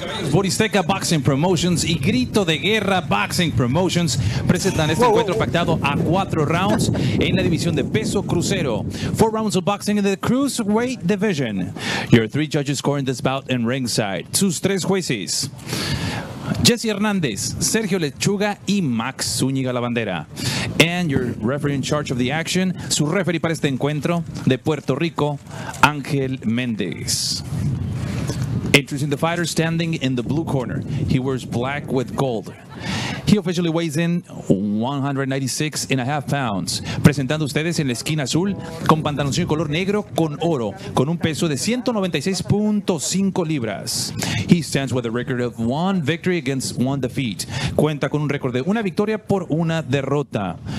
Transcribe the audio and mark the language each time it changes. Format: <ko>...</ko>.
<es>Boristeca Boxing Promotions y Grito de Guerra Boxing Promotions presentan este encuentro pactado a 4 rounds en la división de peso crucero.</es> <en>4 rounds of boxing in the cruiserweight division. Your 3 judges scoring this bout in ringside.</en> <es>Sus 3 jueces: Jesse Hernández, Sergio Lechuga y Max Zúñiga La Bandera.</es> <en>And your referee in charge of the action,</en> <es>su referee para este encuentro de Puerto Rico,</es> <en>Ángel Méndez. Introducing the fighter standing in the blue corner. He wears black with gold. He officially weighs in 196.5 pounds.</en> <es>Presentando ustedes en la esquina azul con pantaloncillo color negro con oro, con un peso de 196.5 libras.</es> <en>He stands with a record of 1 victory against 1 defeat.</en> <es>Cuenta con un récord de 1 victoria por 1 derrota.</es>